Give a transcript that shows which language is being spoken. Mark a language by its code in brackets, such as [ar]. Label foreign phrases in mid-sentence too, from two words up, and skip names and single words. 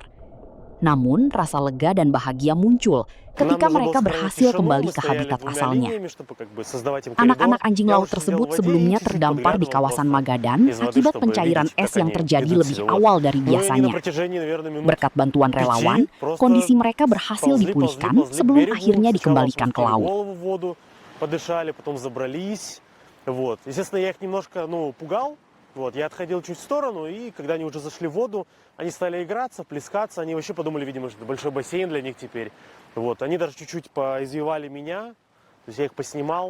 [id] Namun, rasa lega dan bahagia muncul ketika mereka berhasil kembali ke habitat asalnya. Anak-anak anjing laut tersebut sebelumnya terdampar di kawasan Magadan akibat pencairan es yang terjadi lebih awal dari biasanya. Berkat bantuan relawan, kondisi mereka berhasil dipulihkan sebelum akhirnya dikembalikan ke laut. [ru] Я отходил чуть в сторону, и когда они уже зашли в воду, они стали играться, плескаться. Они вообще подумали, видимо, что это большой бассейн для них теперь. Они даже чуть-чуть поизвивали меня, то есть я их поснимал.